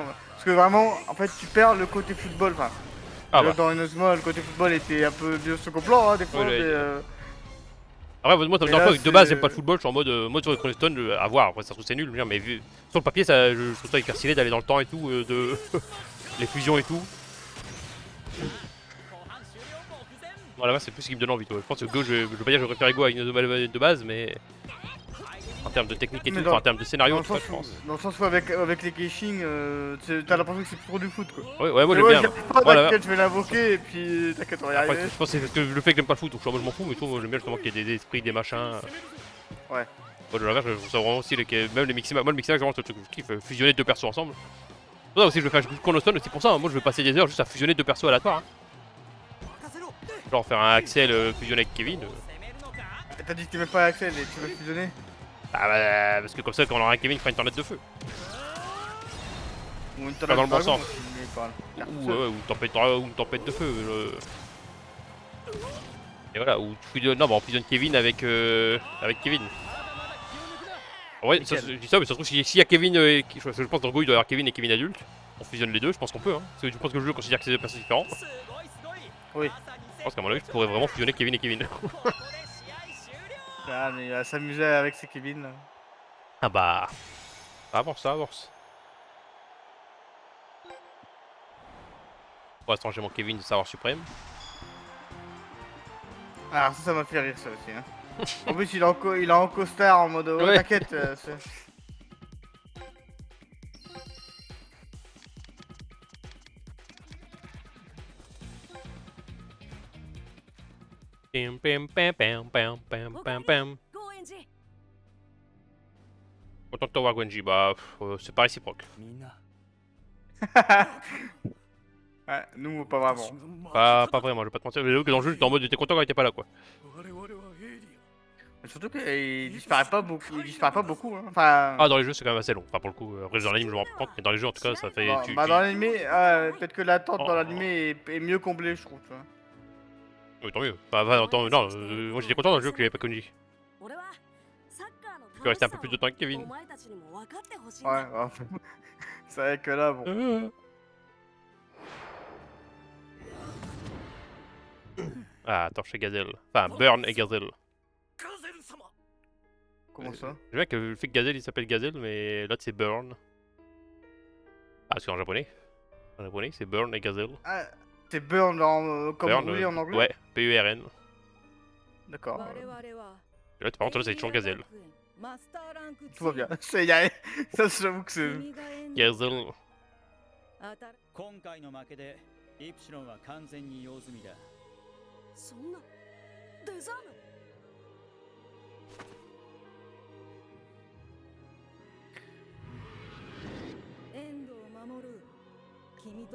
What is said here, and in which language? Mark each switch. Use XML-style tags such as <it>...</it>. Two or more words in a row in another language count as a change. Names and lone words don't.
<fr>Parce que vraiment, en fait, tu perds le côté football, enfin... Ah bah. Dans Inazuma, le côté football était un peu bien second plan, hein, des fois, Ouais, mais... Après, moi, ça me Mais dérange là, pas, de base, c'est- j'aime pas le football, je suis en mode, moi sur Chrono Stone, à voir, après ça se trouve c'est nul, je veux dire, mais vu, sur le papier, ça, je trouve ça hyper stylé d'aller dans le temps et tout, de les fusions et tout.</fr> <ja>後半終了目前</ja> <fr>Voilà, c'est plus ce qui me donne envie, toi. Je pense que Go, je veux pas dire que je préfère Go à Inazuma Eleven de base, mais en termes de technique et Mais tout, dans- enfin, en termes de scénario, Dans en le tout cas, sens je où, pense. dans le sens où avec les Keishing, t'as l'impression que c'est trop du foot, quoi. Ouais, moi Mais j'aime bien. j'arrive pas, Voilà. t'inquiète, je vais l'invoquer et puis t'inquiète, on va y Après, arriver. je pense que c'est parce que le fait que j'aime pas le foot, donc je m'en fous, mais je trouve, j'aime bien justement qu'il y ait des esprits, des machins. Ouais. Moi, de l'inverse, je trouve ça vraiment stylé, même les mixages, moi le mixage, vraiment, c'est le truc que je kiffe, fusionner deux persos ensemble. C'est pour ça aussi, je vais faire Chrono Stone, c'est pour ça, hein, moi je vais passer des heures juste à fusionner deux persos aléatoires. Hein. Genre faire un Axel fusionné avec Kevin.</fr> <ja>攻めるのか</ja> <fr>T'as dit que t'aimais pas Axel et tu veux fusionner. Bah, parce que comme ça, quand on aura un Kevin, il fera une tornade de feu. Ou une Pas dans le bon dragon, sens. si tu veux parler. Ou une tempête de feu. Et voilà, ou tu fusionnes, non, bah on fusionne Kevin avec Kevin. Ouais, ça, je dis ça, mais ça se trouve, s'il y a Kevin, je pense dans Go, il doit y avoir Kevin et Kevin adulte. On fusionne les deux, je pense qu'on peut. Hein. Parce que je pense que le jeu considère que c'est deux personnes différentes.</fr> <ja>すごいすごい</ja> <fr>Oui.</fr> <ja>まさに</ja> <fr>Je pense qu'à mon avis, je pourrais vraiment fusionner Kevin et Kevin.</fr> <ja>ここで試合終了</ja> <fr>Ah, mais il va s'amuser avec ses Kevin. Là. Ah bah. Ça avance, ça avance. Pour l'instant, j'ai mon Kevin de savoir suprême. Alors ça m'a fait rire ça aussi. Hein. En plus, il est en costard en mode Ouais. t'inquiète. Pam, pam, pam, pam, pam, pam, pam, pam. ゴーエンジ Content de te voir, Gwenji. Bah, c'est pas réciproque.</fr> <ja>みんな</ja> <fr>Ouais, nous pas vraiment. Pas vraiment, je vais pas te mentir. Mais j'avoue que dans le jeu, j'étais en mode, j'étais content quand il était pas là, quoi.</fr> <ja>我々はエイリ</ja> <fr>Mais surtout qu'il disparaît pas beaucoup. Il disparaît pas beaucoup. Hein. Enfin. Ah, dans les jeux, c'est quand même assez long. Enfin, pour le coup, après, dans l'anime, je me rends pas compte, mais dans les jeux, en tout cas, ça fait. Bon, tu- bah tu- dans l'animé, peut-être que l'attente Oh. dans l'animé est mieux comblée, je trouve. Tu vois. Oui, tant mieux. Bah, tant, non, moi j'étais content dans le jeu qu'il n'y avait pas Konji.</fr> <ja>俺はサッカーの</ja> <fr>Je peux rester un peu plus de temps avec</fr> <ja>お</ja> <fr>Kevin.</fr> <ja>前たちにも分かってほしいんだ</ja> <fr>Ouais, ouais. C'est vrai que là, bon. Ah, attends, chez Gazelle. Enfin, Burn et Gazelle.</fr> <ja>ガゼル様</ja> <fr>Comment ça? J'aime bien que le fait que Gazelle il s'appelle Gazelle, mais l'autre c'est Burn. Ah, parce qu'en japonais. En japonais, c'est Burn et Gazelle. Ah, c'est burn comme Burn, brûler en anglais. Ouais, P-U-R-N. D'accord.</fr> <ja>我々は</ja> <fr>Et là, par contre, là, c'est toujours Gazelle.</fr> <ja>マスターランク</ja> <fr>Tout va bien. Ça, j'avoue que c'est.</fr> <ja>君が演じ</ja> <fr>Gazelle.</fr> <ja>当たる今回の負けでイプシロンは完全に用済みだ。そんなデザームエンドを守る君と</ja>